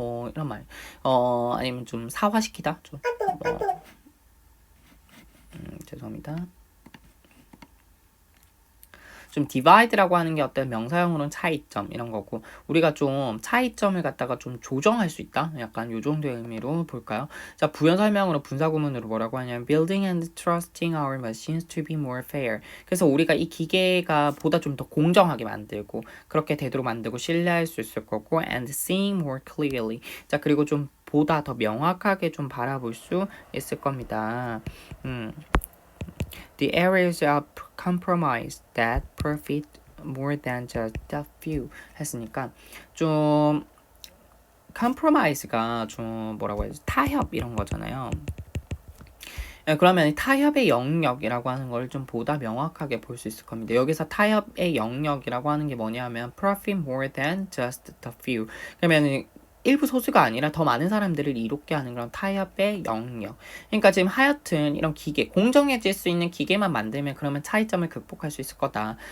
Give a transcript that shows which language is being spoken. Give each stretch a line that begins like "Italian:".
Korean: 이런 말. 아니면 좀 사화시키다. 좀. 죄송합니다. 좀 divide라고 하는 게 어떤 명사형으로는 차이점 이런 거고 우리가 좀 차이점을 갖다가 좀 조정할 수 있다. 약간 요 정도의 의미로 볼까요? 자, 부연 설명으로 분사 구문으로 뭐라고 하냐면
English: building and trusting our machines to be more fair.
Korean: 그래서 우리가 이 기계가 보다 좀 더 공정하게 만들고 그렇게 되도록 만들고 신뢰할 수 있을 거고
English: and seeing more clearly.
Korean: 자, 그리고 좀 보다 더 명확하게 좀 바라볼 수 있을 겁니다.
English: The areas of compromise that profit more than just a few
Korean: 했으니까 좀 compromise가 좀 뭐라고 해야지 타협 이런 거잖아요. 그러면 타협의 영역이라고 하는 걸 좀 보다 명확하게 볼 수 있을 겁니다. 여기서 타협의 영역이라고 하는 게 뭐냐면
English: profit more than just the few.
Korean: 그러면 일부 소수가 아니라 더 많은 사람들을 이롭게 하는 그런 타협의 영역. 그러니까 지금 하여튼 이런 기계, 공정해질 수 있는 기계만 만들면 그러면 차이점을 극복할 수 있을 거다.